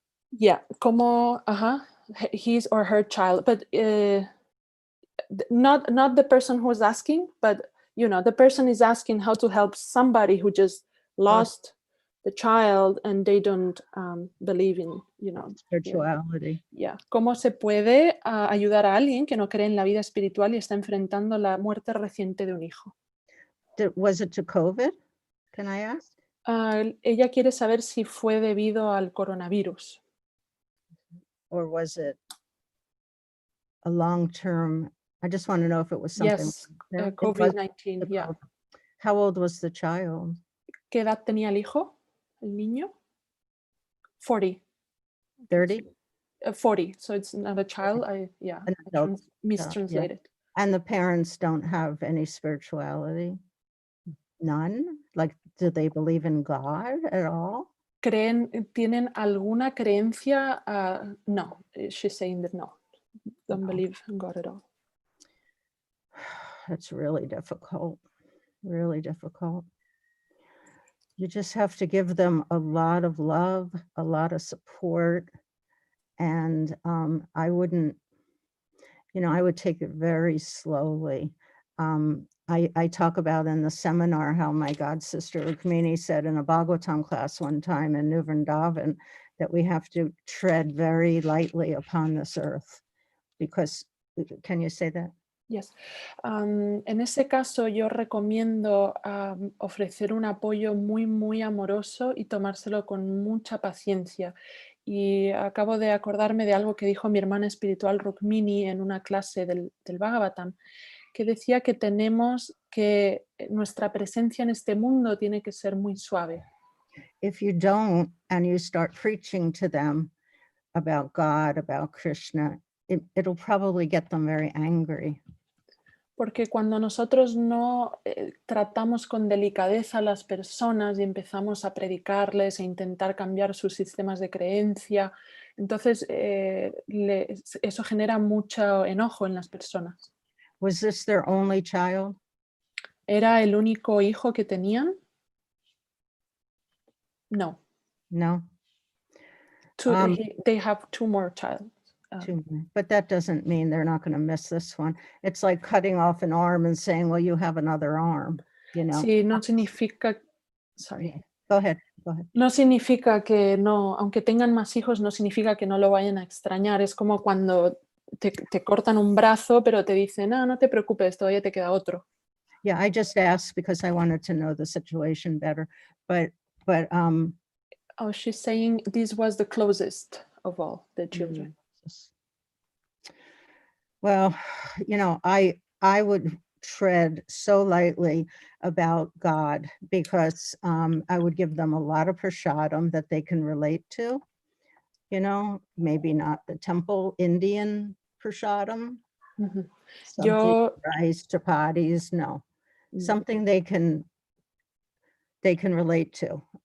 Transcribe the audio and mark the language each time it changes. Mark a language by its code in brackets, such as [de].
[en] Yeah, como his or her child, but not the person who's asking, but the person is asking how to help somebody who just lost the child and they don't believe in, spirituality. [es] ¿Cómo se puede ayudar a alguien que no cree en la vida espiritual y está enfrentando la muerte reciente de un hijo? [en] Was it to COVID? Can I ask? [es] Ella quiere saber si fue debido al coronavirus. [en] Or was it a long-term? I just want to know if it was something. Yes, COVID-19, yeah. How old was the child? [es] ¿Qué edad tenía el hijo? ¿El niño? 40. [en] 30? 40, so it's not a child. Mistranslated. And the parents don't have any spirituality? None? Like, do they believe in God at all? [es] ¿Tienen alguna creencia? [en] No, she's saying that no, don't believe in God at all. That's really difficult, really difficult. You just have to give them a lot of love, a lot of support. And I wouldn't, I would take it very slowly. I talk about in the seminar how my god sister Rukmini said in a Bhagavatam class one time in New Vrindavan that we have to tread very lightly upon this earth. Because, can you say that? Yes. [es] En ese caso yo recomiendo ofrecer un apoyo muy, muy amoroso y tomárselo con mucha paciencia. Y acabo de acordarme de algo que dijo mi hermana espiritual Rukmini en una clase del Bhagavatam, que decía que nuestra presencia en este mundo tiene que ser muy suave. [en] If you don't, and you start preaching to them about God, about Krishna, it'll probably get them very angry. [es] Porque cuando nosotros no tratamos con delicadeza a las personas y empezamos a predicarles e intentar cambiar sus sistemas de creencia, entonces eso genera mucho enojo en las personas. [en] Was this their only child? [es] ¿Era el único hijo que tenían? [en] No. No. They have two more children. But that doesn't mean they're not going to miss this one. It's like cutting off an arm and saying, well, you have another arm, [es] Sí, no significa... [en] Sorry. Go ahead. [es] No significa que no, aunque tengan más hijos, no significa que no lo vayan a extrañar. Es como cuando te cortan un brazo, pero te dicen, no te preocupes, todavía te queda otro. [en] Yeah, I just asked because I wanted to know the situation better. But she's saying this was the closest of all the children. Well, I would tread so lightly about God because I would give them a lot of prasadam that they can relate to, maybe not the temple Indian prasadam, rice, chapatis, no, something they can relate to.